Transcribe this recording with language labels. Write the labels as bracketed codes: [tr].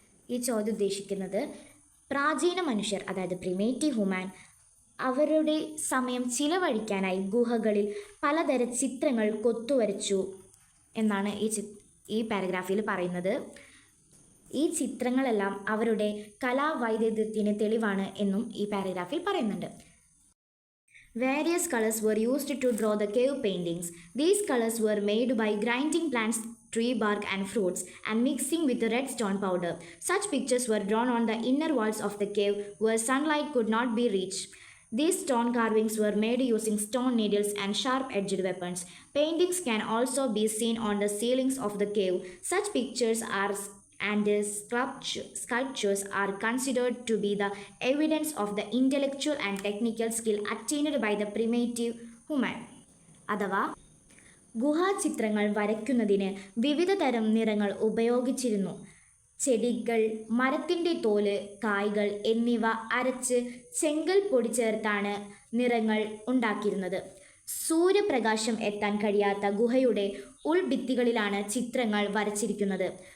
[ml] ഈ ചോദ്യം ഉദ്ദേശിക്കുന്നത് പ്രാചീന മനുഷ്യർ, അതായത് പ്രിമേറ്റീവ് ഹ്യൂമാൻ, അവരുടെ സമയം ചിലവഴിക്കാനായി ഗുഹകളിൽ പലതരം ചിത്രങ്ങൾ കൊത്തുവരച്ചു എന്നാണ് ഈ പാരഗ്രാഫിൽ പറയുന്നത്. ഈ ചിത്രങ്ങളെല്ലാം അവരുടെ കലാവൈദഗ്ധ്യത്തിന് തെളിവാണ് എന്നും ഈ പാരഗ്രാഫിൽ പറയുന്നുണ്ട്. [en] Various colors were used to draw the cave paintings. These colors were made by grinding plants, tree bark and fruits and mixing with red stone powder. Such pictures were drawn on the inner walls of the cave where sunlight could not be reached. These stone carvings were made using stone needles and sharp-edged weapons. Paintings can also be seen on the ceilings of the cave. Such pictures and sculptures are considered to be the evidence of the intellectual and technical skill attained by the primitive human. [ml] അഥവാ ഗുഹാചിത്രങ്ങൾ വരയ്ക്കുന്നതിന് വിവിധ തരം നിറങ്ങൾ ഉപയോഗിച്ചിരുന്നു. ചെടികൾ, മരത്തിൻ്റെ തോല്, കായ്കൾ എന്നിവ അരച്ച് ചെങ്കൽ പൊടി ചേർത്താണ് നിറങ്ങൾ ഉണ്ടാക്കിയിരുന്നത്. സൂര്യപ്രകാശം എത്താൻ കഴിയാത്ത ഗുഹയുടെ ഉൾഭിത്തികളിലാണ് ചിത്രങ്ങൾ വരച്ചിരിക്കുന്നത്.